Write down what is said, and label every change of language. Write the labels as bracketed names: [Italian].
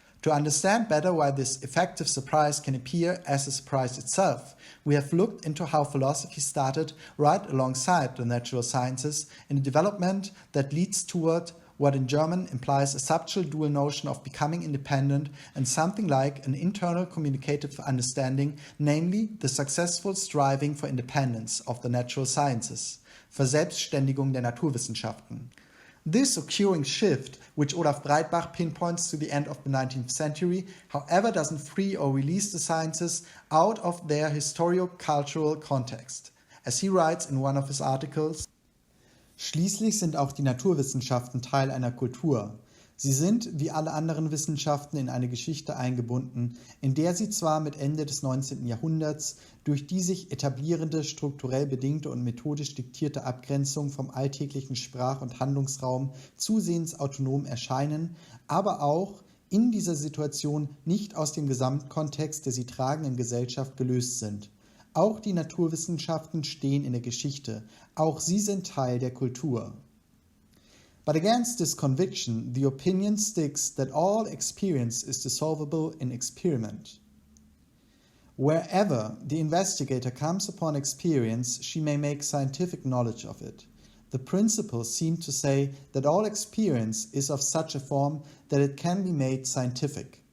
[English] To understand better why this effective surprise can appear as a surprise itself, we have looked into how philosophy started right alongside the natural sciences in a development that leads toward what in German implies a subtle dual notion of becoming independent and something like an internal communicative understanding, namely the successful striving for independence of the natural sciences, [German] Verselbstständigung der Naturwissenschaften. [English] This occurring shift, which Olaf Breitbach pinpoints to the end of the 19th century, however, doesn't free or release the sciences out of their historio-cultural context. As he writes in one of his articles, [German] Schließlich sind auch die Naturwissenschaften Teil einer Kultur. Sie sind, wie alle anderen Wissenschaften, in eine Geschichte eingebunden, in der sie zwar mit Ende des 19. Jahrhunderts durch die sich etablierende, strukturell bedingte und methodisch diktierte Abgrenzung vom alltäglichen Sprach- und Handlungsraum zusehends autonom erscheinen, aber auch in dieser Situation nicht aus dem Gesamtkontext der sie tragenden Gesellschaft gelöst sind. Auch die Naturwissenschaften stehen in der Geschichte, auch sie sind Teil der Kultur. [English] But against this conviction, the opinion sticks that all experience is dissolvable in experiment. Wherever the investigator comes upon experience, she may make scientific knowledge of it. The principles seem to say that all experience is of such a form that it can be made scientific.